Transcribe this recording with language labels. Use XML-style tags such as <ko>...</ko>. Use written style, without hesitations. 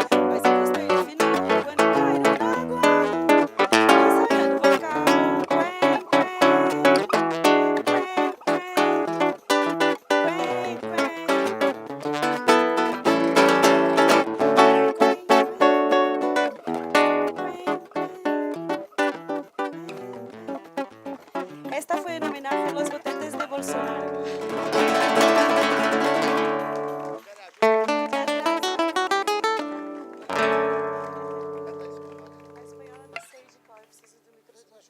<pt>Mas eu gostei do final quando caíram na água, ensaiando o vocal.</pt> <es>Quen, quen, esta fue en homenaje a los votantes de Bolsonaro.</es> <pt>A espanhola não sei de qual, eu preciso do microfone.</pt>